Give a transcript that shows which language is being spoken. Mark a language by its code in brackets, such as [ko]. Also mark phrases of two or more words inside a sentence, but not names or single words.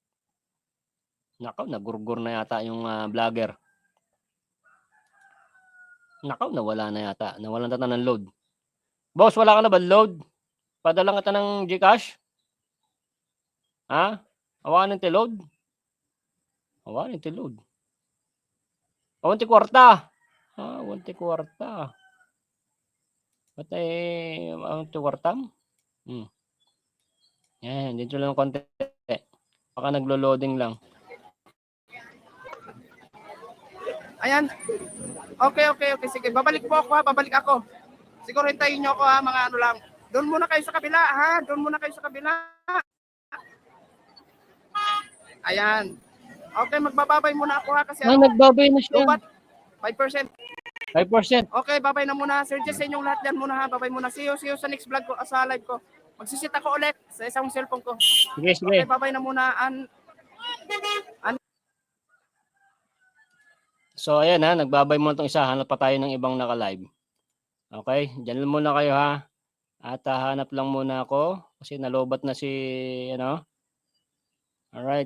[tl] Nakaw, nagurgur na yata yung vlogger. Nakaw, nawala na yata. Nawalan na ng load. Boss, wala ka na ba load? Padala ka ng GCash? Awanan ng load? Awanan ng load. [ilo] Awanti kwarta. Awanti kwarta. Ba't awanti kwartam? [tl] Yan, dito lang konti. Baka naglo-loading lang. Ayan. Okay. Sige, babalik po ako ha. Babalik ako. Siguro hintayin nyo ako ha, mga ano lang. Doon muna kayo sa kabila ha. Doon muna kayo sa kabila. Ayan. Okay, magbababay muna ako ha. Kasi nagbabay na siya. 5%. 5%. Okay, babay na muna. Sir Jess, sa inyong lahat yan muna ha. Babay muna. [en] See you [tl] sa [en] next vlog [tl] ko, sa live ko. Magsisit ako ulit sa isang cellphone ko. Sige. Okay, babay na muna. So, ayan nagbabay muna itong isa. Hanap pa tayo ng ibang naka-live. Okay, dyan lang muna kayo ha. At hanap lang muna ako kasi nalobat na si Alright.